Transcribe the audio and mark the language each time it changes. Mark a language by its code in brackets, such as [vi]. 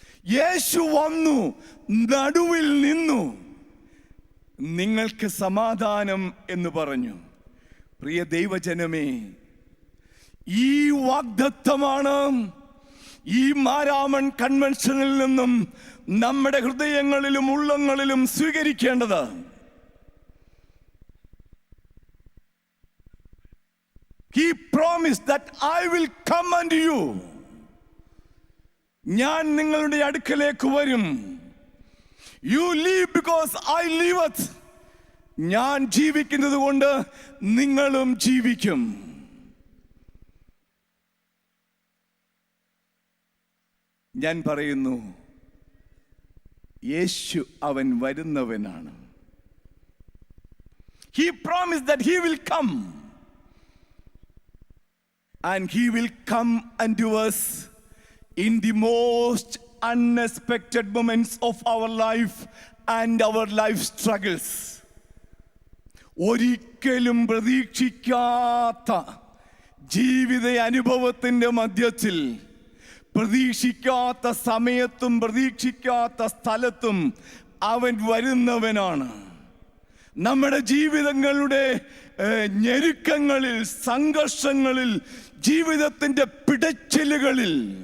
[ml] യേശു വന്നു, നടുവിൽ നിന്നു, നിങ്ങൾക്ക് സമാധാനം എന്ന് പറഞ്ഞു. പ്രിയ ദൈവജനമേ, ഈ വാഗ്ദത്തമാണ് ഈ മാരാമൺ കൺവെൻഷനിൽ നിന്നും നമ്മുടെ ഹൃദയങ്ങളിലും ഉള്ളങ്ങളിലും സ്വീകരിക്കേണ്ടത്. [en] He promised that I will come unto you. [ml] ഞാൻ നിങ്ങളുടെ അടുക്കലേക്ക് വരും. [en] You live because I liveth. [ml] ഞാൻ ജീവിക്കുന്നത് കൊണ്ട് നിങ്ങളും ജീവിക്കും. ഞാൻ പറയുന്നു, യേശു അവൻ വരുന്നവനാണ്. [en] He promised that he will come. And he will come unto us in the most unexpected moments of our life and our life struggles. [ml] ഒരിക്കലും പ്രതീക്ഷിക്കാത്ത ജീവിത അനുഭവത്തിന്റെ മധ്യത്തിൽ, പ്രതീക്ഷിക്കാത്ത സമയത്തും പ്രതീക്ഷിക്കാത്ത സ്ഥലത്തും അവൻ വരുന്നവനാണ്. നമ്മുടെ ജീവിതങ്ങളുടെ ഞെരുക്കങ്ങളിൽ, സംഘർഷങ്ങളിൽ, ജീവിതത്തിന്റെ പിടച്ചിലുകളിൽ,